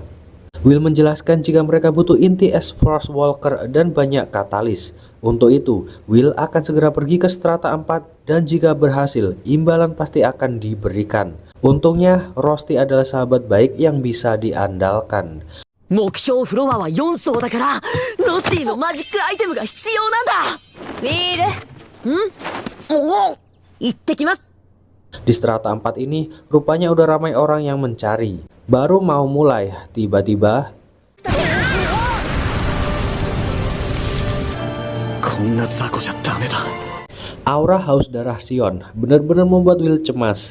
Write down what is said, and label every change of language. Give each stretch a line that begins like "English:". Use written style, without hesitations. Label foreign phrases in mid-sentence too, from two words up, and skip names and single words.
Indonesian: Will menjelaskan jika mereka butuh inti es Frost Walker dan banyak katalis. Untuk itu, Will akan segera pergi ke strata 4 dan jika berhasil, imbalan pasti akan diberikan. Untungnya, Rusty adalah sahabat baik yang bisa diandalkan.
Japanese: 目標フロアは4層だから、ロスティのマジックアイテムが必要なんだ。ウィール。おお、行ってきます。
Indonesian: Di strata 4 ini rupanya udah ramai orang yang mencari. Baru mau mulai, tiba-tiba aura haus darah Sion benar-benar membuat Will cemas.